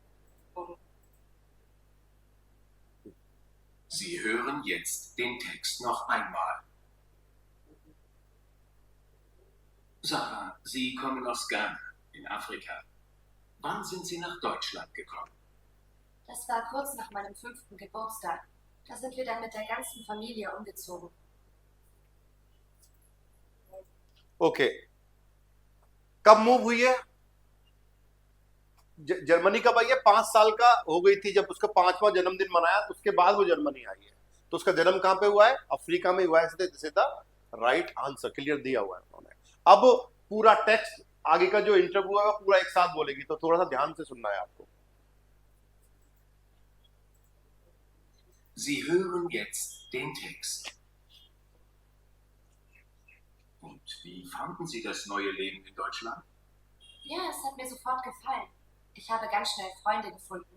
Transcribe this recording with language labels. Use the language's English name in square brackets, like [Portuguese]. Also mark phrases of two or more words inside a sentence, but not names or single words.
[German] Sie hören jetzt den Text noch einmal. Sarah, Sie kommen aus Ghana in Afrika. Wann sind Sie nach Deutschland gekommen? Das war kurz nach meinem 5. Geburtstag. Da sind wir dann mit der ganzen Familie umgezogen. [Hindi] ओके, कब मूव हुई है? जर्मनी कब आई है? 5 साल का हो गई थी जब उसका 5वां जन्मदिन मनाया, उसके बाद वो जर्मनी आई है। तो उसका जन्म कहां पे हुआ है? अफ्रीका में हुआ है। [English] this is the right answer, [Hindi] क्लियर दिया हुआ है उन्होंने। अब पूरा टेक्स्ट आगे का जो इंटरव्यू है वो पूरा एक साथ बोलेगी, तो थोड़ा सा ध्यान से सुनना है आपको। [German] Sie hören jetzt den Text. Und wie fanden Sie das neue Leben in Deutschland? Ja, es hat mir sofort gefallen. Ich habe ganz schnell Freunde gefunden.